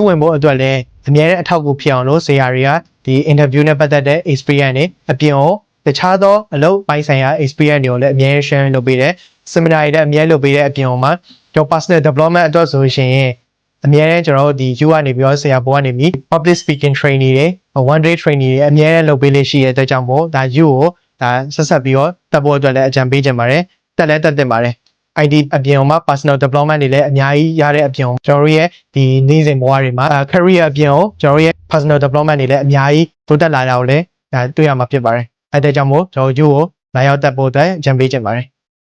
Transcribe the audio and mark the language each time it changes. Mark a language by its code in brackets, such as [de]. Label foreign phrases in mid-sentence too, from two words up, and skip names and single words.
[my] ဝင်ဖို့အတွက်လည်းအများနဲ့အထောက်အကူဖြစ်အောင်လို့ဆရာတွေကဒီ interview နဲ့ပတ်သက်တဲ့ experience တွေအပြင်ကိုတခြားသောအလုပ်ပိုင်းဆိုင်ရာ experience တွေကို လည်းအများ share လုပ်ပေးတယ် seminar တွေလည်းအများလုပ်ပေးတဲ့အပြင်မှာကျွန်တော် [en] personal development [my] အတွက်ဆိုရှင်အများနဲ့ကျွန်တော်တို့ ဒီ U ကနေပြီးတော့ဆရာဘိုးကနေပြီး [en] public speaking training [my] တွေ [en] one day training [my] တွေအများနဲ့လုပ်ပေးလေးရှိတဲ့အတွက်ကြောင့်မို့ဒါ U ကိုဒါဆက်ဆက်ပြီးတော့တက်ဖို့အတွက်လည်းအကြံပေးချင်ပါတယ်တက်လည်းတက်တင်ပါတယ် ID အပြင်မှာ [en] personal development [my] တွေလည်းအများကြီးရတဲ့အပြင်ကျွန်တော်တို့ရဲ့ဒီနေ့စဉ်ဘဝတွေမှာ career အပြင်ကိုကျွန်တော်တို့ရဲ့ [en] personal development [my] တွေလည်းအများကြီးတိုးတက်လာတာကိုလည်းဒါတွေ့ရမှာဖြစ်ပါတယ်အဲ့ဒါကြောင့်မို့ကျွန်တော် U ကိုလာရောက်တက်ဖို့အတွက်အကြံပေးချင်ပါတယ်